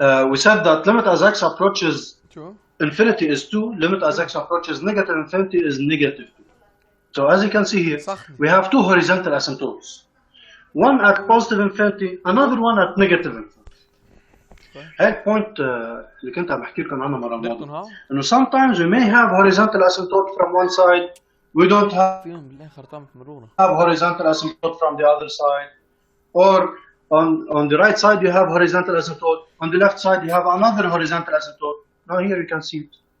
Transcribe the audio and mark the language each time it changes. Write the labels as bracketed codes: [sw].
[en] we said that limit as x approaches [ar] شو؟ [en] infinity is 2, limit as x approaches negative infinity is negative 2. So as you can see here, we have two horizontal asymptotes. One at positive infinity, another one at negative infinity. [ar] هاي البوينت اللي كنت عم بحكي لكم عنها مرة ماضية. [en] إنه sometimes we may have horizontal asymptote from one side, we don't have horizontal asymptote from the other side, or on the right side you have horizontal asymptote, on the left side you have another horizontal asymptote. Now here you can see it.